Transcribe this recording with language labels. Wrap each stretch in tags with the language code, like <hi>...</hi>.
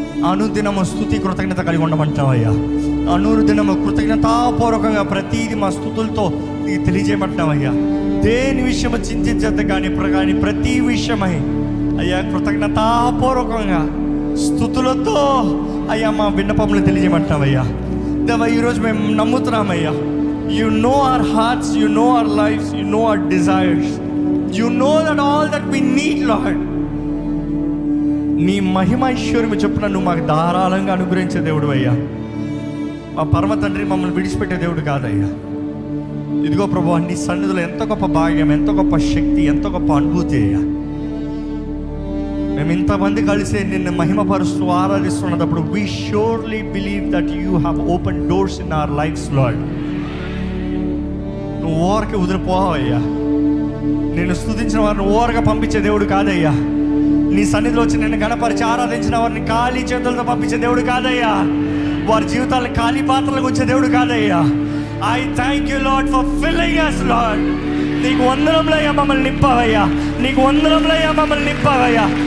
<te>అనుదినము స్తుతి కృతజ్ఞత కలిగి ఉండమంటున్నామయ్యా. అనుదినము కృతజ్ఞతాపూర్వకంగా ప్రతిదీ మా స్తుతులతో నీకు తెలియజేయమంటున్నామయ్యా. దేని విషయము చింతించద్దు కానీ ప్రతి విషయమై అయ్యా కృతజ్ఞతాపూర్వకంగా స్తుతులతో అయ్యా మా విన్నపములు తెలియజేయమంటున్నామయ్యా. దేవా ఈరోజు మేము నమ్ముతున్నామయ్యా.</te> <en>You know our hearts, you know our lives, you know our desires, you know that all that we need, Lord.</en> <te>నీ మహిమైశ్వర్యము చొప్పున నువ్వు మాకు ధారాళంగా అనుగ్రహించే దేవుడు అయ్యా. మా పరమ తండ్రి మమ్మల్ని విడిచిపెట్టే దేవుడు కాదయ్యా. ఇదిగో ప్రభువా, నీ సన్నిధిలో ఎంత గొప్ప భాగ్యం, ఎంత గొప్ప శక్తి, ఎంత గొప్ప అనుభూతి అయ్యా. మేము ఇంతమంది కలిసి నిన్ను మహిమపరుస్తూ ఆరాధిస్తున్నప్పుడు</te> <en>we surely believe that you have opened doors in our lives, Lord.</en> <te>నువ్వు ఓరకి వదిలిపోవయ్యా. నేను స్తుతించిన వారిని ఓరగా పంపించే దేవుడు కాదయ్యా. నీ సన్నిధిలో వచ్చి నిన్ను గణపరిచి ఆరాధించిన వారిని ఖాళీ చేతులతో పంపించే దేవుడు కాదయ్యా. వారి జీవితాలను ఖాళీ పాత్రలకు వచ్చే దేవుడు కాదయ్యా.</te> <en>I thank you Lord for filling us, Lord.</en> <te>నీకు వందనములయ్యా, మమ్మల్ని నింపావయ్యా. నీకు వందనములయ్యా, మమ్మల్ని నింపావయ్యా.</te>